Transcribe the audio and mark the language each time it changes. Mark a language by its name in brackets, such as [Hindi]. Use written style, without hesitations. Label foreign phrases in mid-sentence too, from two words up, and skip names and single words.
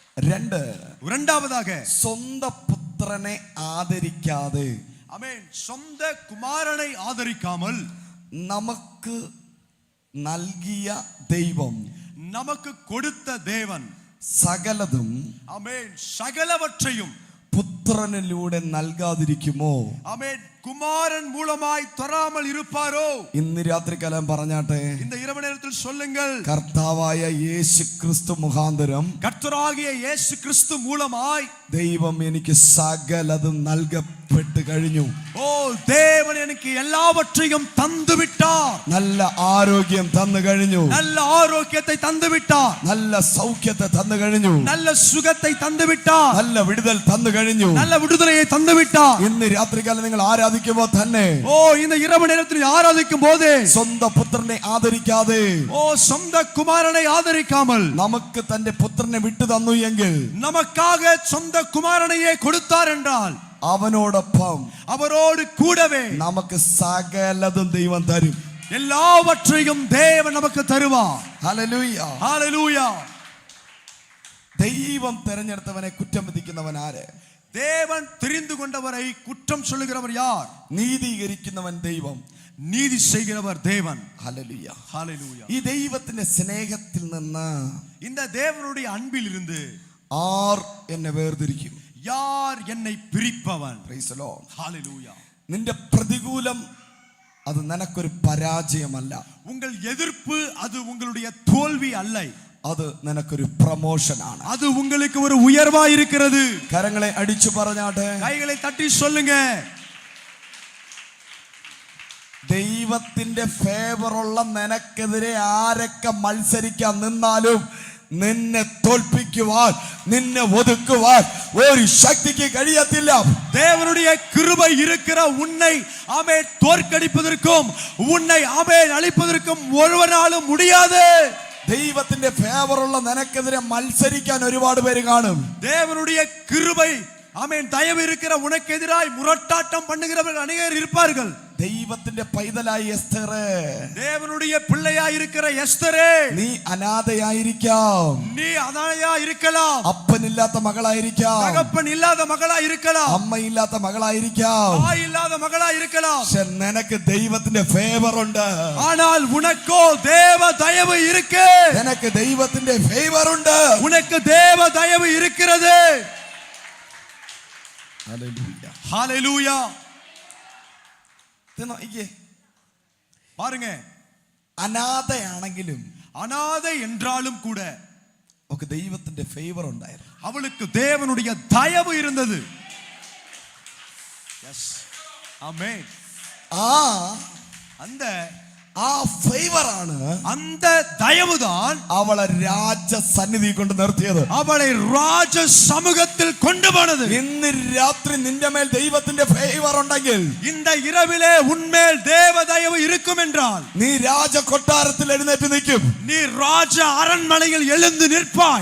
[Tamil] இரண்டாவதாக சொந்த புத்திரனை ஆதரிக்காതെ, ஆமென், சொந்த குமாரனை ஆதரிக்காமல் [Malayalam] നമുക്ക് നൽകിയ ദൈവം, [Tamil] நமக்கு கொடுத்த தேவன் [Malayalam] സകലതും, [Tamil] ஆமென், சகலவற்றையும் [Malayalam] പുത്രനിലൂടെ നൽകാതിരിക്കുമോ? [Tamil] ஆமென், குமாரன் மூலமாய் தராமல் இருப்பாரோ? [Malayalam] ഇന്ന് രാത്രികാലം പറഞ്ഞാട്ടെ, [Tamil] இந்த இரவு நேரத்தில் சொல்லுங்கள், [Malayalam] കർത്താവായ യേശു ക്രിസ്തു മുഖാന്തരം, [Tamil] கர்த்தராகிய இயேசு கிறிஸ்து மூலமாய் [Malayalam] ദൈവം എനിക്ക് സകലതും നൽകപ്പെട്ടു കഴിഞ്ഞു. [Tamil] ஓ, தேவன் எனக்கு எல்லாவற்றையும் தந்து விட்டார். [Malayalam] നല്ല ആരോഗ്യം തന്നു കഴിഞ്ഞു, [Tamil] நல்ல ஆரோக்கியத்தை தந்து விட்டார். [Malayalam] നല്ല സൗഖ്യത്തെ തന്നു കഴിഞ്ഞു, [Tamil] நல்ல சுகத்தை தந்து விட்டார். [Malayalam] നല്ല വിടുതൽ തന്നു കഴിഞ്ഞു. [Tamil] நல்ல விடுதலையை தந்து விட்டார். [Malayalam] ഇന്ന് രാത്രികാലം നിങ്ങൾ ആരാധിക്കുമ്പോൾ തന്നെ, [Tamil] ஓ, இந்த இரவு நேரத்தில் ஆராதிக்கும் போது [Malayalam] സ്വന്തം പുത്രനെ ആദരിക്കാതെ, [Tamil] ஓ, சொந்த குமாரனை ஆதரிக்காமல் [Malayalam] നമുക്ക് തന്റെ പുത്രനെ വിട്ടു തന്നു എങ്കിൽ, [Tamil] நமக்காக சொந்த குமாரனையே கொடுத்தார் என்றால், [Malayalam] അവനോടൊപ്പം [Tamil] அவரோடு கூடவே [Malayalam] നമുക്ക് സകലതും ദൈവം തരും. [Tamil] எல்லாவற்றையும் தேவன் நமக்கு தருவார். [Malayalam] ഹല്ലേലൂയ. [Tamil] ஹalleluya. [Malayalam] ദൈവം തെരഞ്ഞെടുത്തവനെ കുറ്റം വിധിക്കുന്നവൻ ആര്? [Tamil] தேவன் தெரிந்து கொண்டவரை குற்றம் சொல்லுகிறவர் யார்? [Malayalam] നീതീകരിക്കുന്നവൻ ദൈവം, [Tamil] நீதி செய்கிறவர் தேவன். [Malayalam] ഹല്ലേലൂയ. [Tamil] ஹalleluya. [Malayalam] ഈ ദൈവത്തിന്റെ സ്നേഹത്തിൽ നിന്ന്, [Tamil] இந்த தேவனுடைய அன்பில் இருந்து [Malayalam] ആർ എന്നെ വേർതിരിക്കും? [Tamil] யார் என்னை பிரிப்பவன்? [English] praise the Lord. [Tamil] ஹalleluya. [Malayalam] നിന്റെ പ്രതികൂലം അത് നിനക്കൊരു പരാജയമല്ല, [Tamil] உங்கள் எதிர்ப்பு அது உங்களுடைய தோல்வி அல்ல, [Malayalam] അത് നിനക്കൊരു പ്രമോഷനാണ്. [Tamil] அது உங்களுக்கு ஒரு உயர்வா இருக்கிறது. [Malayalam] കരങ്ങളെ അടിച്ചു പറഞ്ഞാട്ടെ, [Tamil] கைகளை തട്ടി சொல்லுங்க, [Malayalam] ദൈവത്തിന്റെ ഫേവറുള്ള നിനക്കെതിരെ ആരൊക്കെ മത്സരിക്കാൻ നിന്നാലും നിന്നെ തോൽപ്പിക്കുവാൻ, നിന്നെ ഒതുക്കുവാൻ ഒരു ശക്തിക്ക് കഴിയത്തില്ല. [Tamil] தேவனுடைய கிருபை இருக்கிற உன்னை ஆமென் தோற்கடிப்பதற்கும் உன்னை ஆமென் அழிப்பதற்கும் ஒருவராலும் முடியாது. [Malayalam] ദൈവത്തിന്റെ ഫേവറുള്ള നിനക്കെതിരെ മത്സരിക്കാൻ ഒരുപാട് പേര് കാണും. [Tamil] தேவனுடைய கிருபை ஆமென் தயவு இருக்கிற உனக்கு எதிராய் முரட்டாட்டம் பண்ணுகிறவர்கள் அநேகர் இருப்பார்கள். [Malayalam] ദൈവത്തിന്റെ പൈതലായി എസ്തർ, [Tamil] தேவனுடைய பிள்ளையாய் இருக்கிற எஸ்தரே, [Malayalam] നീ അനാഥയായിരിക്കാം, [Tamil] நீ அனாதையா இருக்கலாம், [Malayalam] അപ്പനില്ലാത്ത മകളായിരിക്കാം, [Tamil] தகப்பன் இல்லாத மகளா இருக்கலாம், [Malayalam] അമ്മയില്ലാത്ത മകളായിരിക്കാം, [Tamil] தாய் இல்லாத மகளா இருக்கலாம். [Malayalam] പക്ഷെ നിനക്ക് ദൈവത്തിന്റെ ഫേവർ ഉണ്ട്. [Tamil] ஆனால் உனக்கோ தேவ தயவு இருக்கு. [Malayalam] നിനക്ക് ദൈവത്തിന്റെ ഫേവർ ഉണ്ട്. [Tamil] உனக்கு தேவ தயவு இருக்கிறது. [Malayalam] ഹല്ലേലൂയ. [Tamil] ஹalleluya. பாருங்க, [Malayalam] അനാഥയാണെങ്കിലും [Tamil] அனாதை என்றாலும் கூட [Malayalam] ഒക്കെ ദൈവത്തിന്റെ ഫേവർ ഉണ്ടായിരുന്നു. [Tamil] அவளுக்கு தேவனுடைய தயவு இருந்தது. எஸ், ஆமென். [Malayalam] ആ ഫേവർ ആണ്, [Tamil] அந்த தயவுதான் [Malayalam] അവളെ രാജസന്നിധി കൊണ്ട് നിർത്തിയത്, [Tamil] அவளை ராஜ சமூகத்தில் கொண்டு போனது. [Malayalam] ഇന്ന് രാത്രി നിന്റെ മേൽ ദൈവത്തിന്റെ ഫേവർ ഉണ്ടെങ്കിൽ, [Tamil] இந்த இரவிலே உன்மேல் தேவ தயவு இருக்கும் என்றால், [Malayalam] നീ രാജ കൊട്ടാരത്തിൽ എഴുന്നേറ്റ് നിൽക്കും. [Tamil] நீ ராஜ அரண்மனையில் எழுந்து நிற்பாய்.